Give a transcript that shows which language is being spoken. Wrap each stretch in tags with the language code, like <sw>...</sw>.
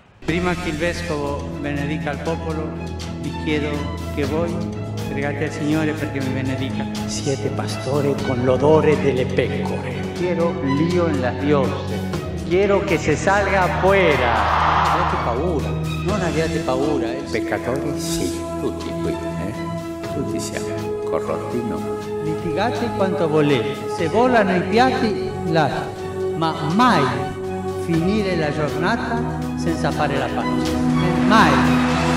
<it>Prima che il Vescovo benedica il popolo, vi chiedo che voi pregate al Signore perché mi benedica. Siete pastore con l'odore delle pecore.</it> <es>Quiero lío en las dioses. Quiero que se salga afuera.</es> <it>Abbiate paura, non abbiate paura. Peccatori sì, tutti qui, tutti siamo corrotti, no? Litigate quanto volete. Se volano i piatti, lasciate. Ma mai finire la giornata senza fare la pace. Mai.</it>